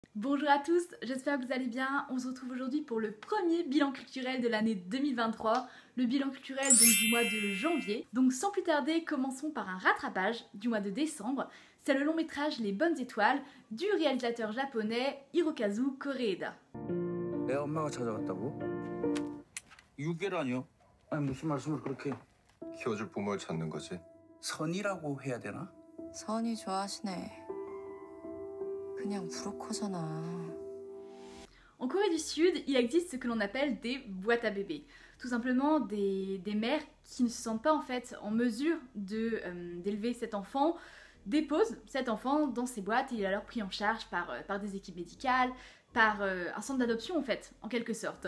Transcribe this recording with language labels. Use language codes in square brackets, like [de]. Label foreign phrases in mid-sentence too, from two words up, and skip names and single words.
[fr] Bonjour à tous, j'espère que vous allez bien. On se retrouve aujourd'hui pour le premier bilan culturel de l'année 2023, le bilan culturel donc du mois de janvier. Donc sans plus tarder, commençons par un rattrapage du mois de décembre. C'est le long métrage Les Bonnes Étoiles du réalisateur japonais Hirokazu Koreeda. [ko] 애 엄마가 찾아갔다고? 유괴라뇨? 아니 무슨 말씀을 그렇게 키워줄 부모를 찾는 거지. 선이라고 해야 되나? 선이 좋아하시네. 그냥 브로커잖아. [fr] En Corée du Sud, il existe ce que l'on appelle des boîtes à bébés. Tout simplement des mères qui ne se sentent pas en fait en mesure d'élever cet enfant, déposent cet enfant dans ces boîtes et il est alors pris en charge par des équipes médicales, par un centre d'adoption en fait, en quelque sorte.